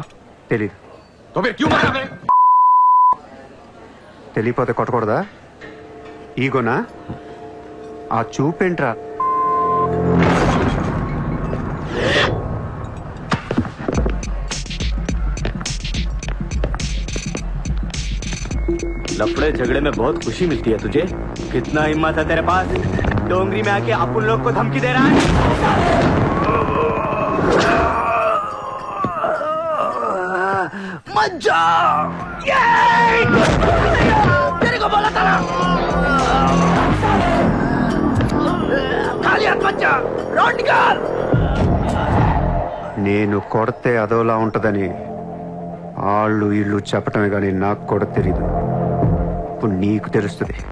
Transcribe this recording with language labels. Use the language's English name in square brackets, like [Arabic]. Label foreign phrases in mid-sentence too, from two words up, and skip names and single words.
[Telugu] తెలీదు. [Hindi] तो फिर क्यों मारा बे? [Telugu] తెలియపోతే కొట్టకూడదా? ఈగోనా? ఆ చూపేంట్రా? [Hindi] लफड़े झगड़े में बहुत खुशी मिलती है तुझे। कितना हिम्मत है तेरे पास, डोंगरी में आके अपन लोग को धमकी दे रहा है। मत जाओ, तेरे को बोला था ना, खाली हाथ मत जा, रोड निकाल। [Telugu] నేను కొడితే అదోలా ఉంటదని వాళ్ళు ఇళ్ళు చెప్పటమే కానీ నాకు కూడా తెలీదు. ఇప్పుడు నీకు తెలుస్తుంది.